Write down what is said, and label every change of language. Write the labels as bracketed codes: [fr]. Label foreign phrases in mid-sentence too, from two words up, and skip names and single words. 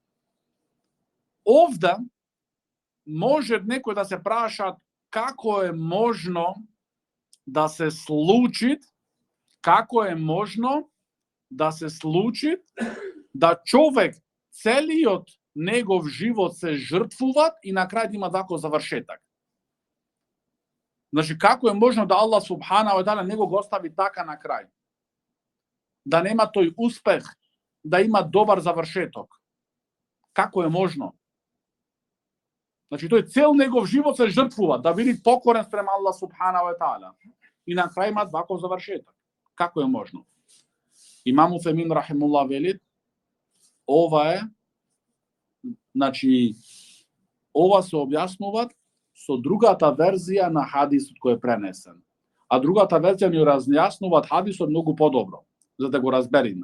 [mk] Овде може некој да се праша како е можно да се случи, да човек целиот негов живот се жртвува и на крај има ваков завршеток. Како е можно да Аллах [ar] سبحانه وتعالى [mk] него го остави така на крај? Да нема тој успех, да има добар завршеток. Како е можно? Тој цел негов живот се жртвува да биде покорен спрема Аллах [ar] سبحانه وتعالى. [mk] И на крај има ваков завршеток. Како е можно? Имам Уфемин рахимуллах вели, ова се објаснува со другата верзија на хадисот кој е пренесен. А другата верзија ни разјаснуваат хадисот многу подобро, за да го разбериме.